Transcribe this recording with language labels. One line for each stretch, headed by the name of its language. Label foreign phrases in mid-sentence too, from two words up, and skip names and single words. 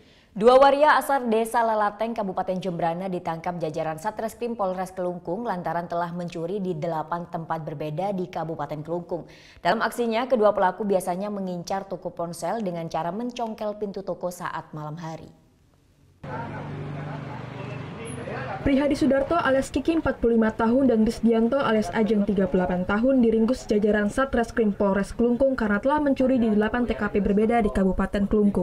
Indonesian: Dua waria asal Desa Lelateng, Kabupaten Jembrana ditangkap jajaran Satreskrim Polres Kelungkung lantaran telah mencuri di 8 tempat berbeda di Kabupaten Kelungkung. Dalam aksinya, kedua pelaku biasanya mengincar toko ponsel dengan cara mencongkel pintu toko saat malam hari. Prihadi Sudarto alias Kiki 45 tahun dan Risdianto alias Ajeng 38 tahun diringkus jajaran Satreskrim Polres Kelungkung karena telah mencuri di 8 TKP berbeda di Kabupaten Kelungkung.